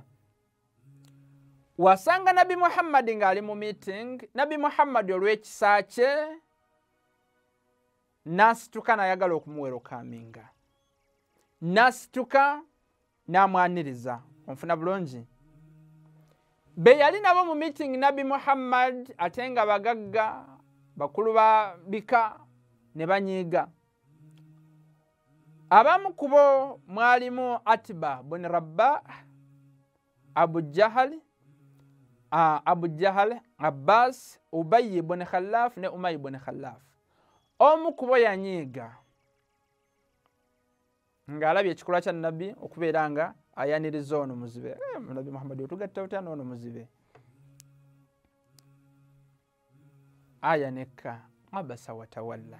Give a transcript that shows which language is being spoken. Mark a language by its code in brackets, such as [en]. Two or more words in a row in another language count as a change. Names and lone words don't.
[lg] Wasanga Nabi Muhammad ng'ali mu meeting, Nabi Muhammad olw'ekisa kye n'asituka n'ayagala okumuwerokaminga, n'asituka n'amwaniriza. Onfuna bulungi? Be yali nabo mu meeting Nabi Muhammad ate nga bagagga bakulu ba bika ne banyiiga. Abamu kubo mwalimu Atiba bin Rabah, Abu Jahal, Abbas, Ubayy bin Khalaf ne Umayy bin Khalaf. Omu kubo yanyiiga ng'alabye ekikolwa kya Nabbi okubeera nga ayaniriza ono muzibe. Nabi Muhammad otugatta otya n'ono muzibe? Aya nekka [ar] عبس وتولى.